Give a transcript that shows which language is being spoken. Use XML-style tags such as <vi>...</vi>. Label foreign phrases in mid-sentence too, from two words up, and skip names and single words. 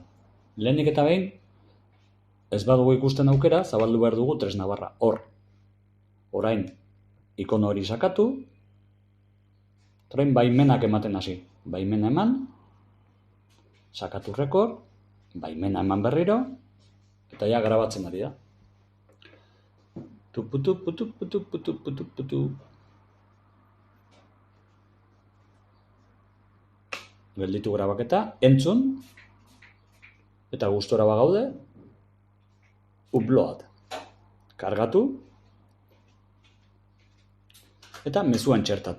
<eu>Lehenik eta behin, ez badugu ikusten aukera, zabaldu behar dugu tresna barra. Hor. Orain, ikono hori sakatu. Orain baimenak ematen hasi. Baimena eman. Sakatu rekord. Baimena eman berriro. Eta ja grabatzen ari da. Tuputu, putu, putu, putu, putu, putu. Gelditu grabaketa, entzun, eta gustora bagaude, upload. Kargatu, eta mezuan txertatu.</eu>